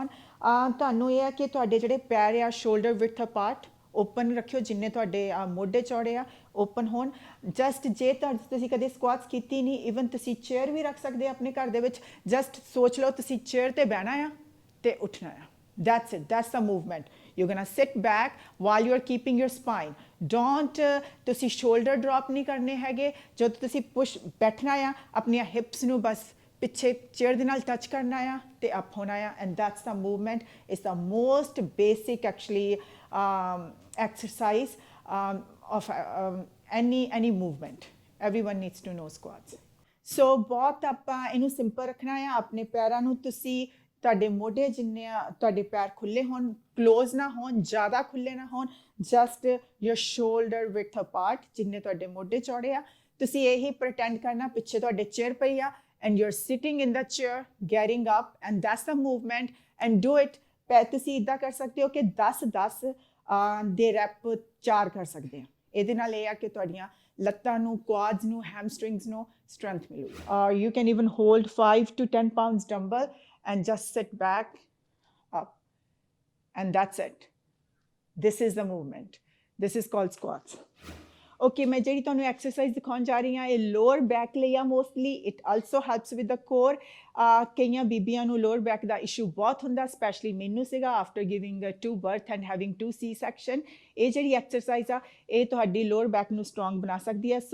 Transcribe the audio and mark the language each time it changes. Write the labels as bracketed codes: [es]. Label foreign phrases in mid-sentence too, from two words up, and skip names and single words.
[pa] ਤੁਹਾਨੂੰ ਇਹ ਹੈ ਕਿ ਤੁਹਾਡੇ ਜਿਹੜੇ ਪੈਰ ਆ, [en] shoulder width apart open [pa] ਰੱਖਿਓ, ਜਿੰਨੇ ਤੁਹਾਡੇ ਮੋਢੇ ਚੌੜੇ ਆ ਓਪਨ ਹੋਣ। ਜਸਟ ਜੇ ਤੁਸੀਂ ਕਦੇ ਸਕੁਆਟਸ ਕੀਤੀ ਨਹੀਂ, ਈਵਨ ਤੁਸੀਂ ਚੇਅਰ ਵੀ ਰੱਖ ਸਕਦੇ ਆਪਣੇ ਘਰ ਦੇ ਵਿੱਚ। ਜਸਟ ਸੋਚ ਲਓ ਤੁਸੀਂ ਚੇਅਰ 'ਤੇ ਬਹਿਣਾ ਆ ਅਤੇ ਉੱਠਣਾ ਆ। [en] That's it. That's the movement. You're gonna sit back while you're keeping your spine. [pa] Don't ਤੁਸੀਂ [en] shoulder drop [pa] ਨਹੀਂ ਕਰਨੇ ਹੈਗੇ। ਜਦੋਂ ਤੁਸੀਂ ਬੈਠਣਾ ਆ, ਆਪਣੀਆਂ hips ਨੂੰ ਬਸ ਪਿੱਛੇ ਚੇਅਰ ਦੇ ਨਾਲ ਟੱਚ ਕਰਨਾ ਆ ਤੇ ਅਪ ਹੋਣਾ ਆ, [en] and that's the movement. it's the most basic actually exercise of any movement. Everyone needs to know squats. [pa] So ਬਹੁਤ ਆਪਾਂ ਇਹਨੂੰ ਸਿੰਪਲ ਰੱਖਣਾ ਆ। ਆਪਣੇ ਪੈਰਾਂ ਨੂੰ ਤੁਸੀਂ, ਤੁਹਾਡੇ ਮੋਢੇ ਜਿੰਨੇ ਆ, ਤੁਹਾਡੇ ਪੈਰ ਖੁੱਲੇ ਹੋਣ, ਕਲੋਜ਼ ਨਾ ਹੋਣ, ਜ਼ਿਆਦਾ ਖੁੱਲੇ ਨਾ ਹੋਣ, [en] just your shoulder width apart, [pa] ਜਿੰਨੇ ਤੁਹਾਡੇ ਮੋਢੇ ਚੌੜੇ ਆ। ਤੁਸੀਂ ਇਹੀ ਪ੍ਰਟੈਂਡ ਕਰਨਾ ਪਿੱਛੇ ਤੁਹਾਡੇ ਚੇਅਰ ਪਈ ਆ, [en] and you're sitting in the chair, getting up, and that's the movement, and do it. [pa] ਤੁਸੀਂ ਇੱਦਾਂ ਕਰ ਸਕਦੇ ਹੋ ਕਿ 10-10 ਦੇ ਰੈਪ 4 ਕਰ ਸਕਦੇ ਆ। ਇਹਦੇ ਨਾਲ ਇਹ ਆ ਕਿ ਤੁਹਾਡੀਆਂ ਲੱਤਾਂ ਨੂੰ, ਕੁਆਡਸ ਨੂੰ, ਹੈਮਸਟ੍ਰਿੰਗਸ ਨੂੰ ਸਟਰੈਂਥ ਮਿਲੂਗੀ। [en] You can even hold 5 to 10 pounds dumbbell and just sit back up, and that's it. This is the movement. This is called squats. [pa] ਓਕੇ, ਮੈਂ ਜਿਹੜੀ ਤੁਹਾਨੂੰ ਐਕਸਰਸਾਈਜ਼ ਦਿਖਾਉਣ ਜਾ ਰਹੀ ਹਾਂ, ਇਹ [en] lower back [pa] ਲਈ ਆ ਮੋਸਟਲੀ। [en] it also helps with the core. [pa] ਕਈਆਂ ਬੀਬੀਆਂ ਨੂੰ [en] lower back [pa] ਦਾ ਇਸ਼ੂ ਬਹੁਤ ਹੁੰਦਾ, ਸਪੈਸ਼ਲੀ ਮੈਨੂੰ ਸੀਗਾ [en] after giving 2 birth and having 2 C section. [pa] ਇਹ ਜਿਹੜੀ ਐਕਸਰਸਾਈਜ਼ ਆ, ਇਹ ਤੁਹਾਡੀ [en] lower back [pa] ਨੂੰ ਸਟਰੋਂਗ ਬਣਾ ਸਕਦੀ ਹੈ।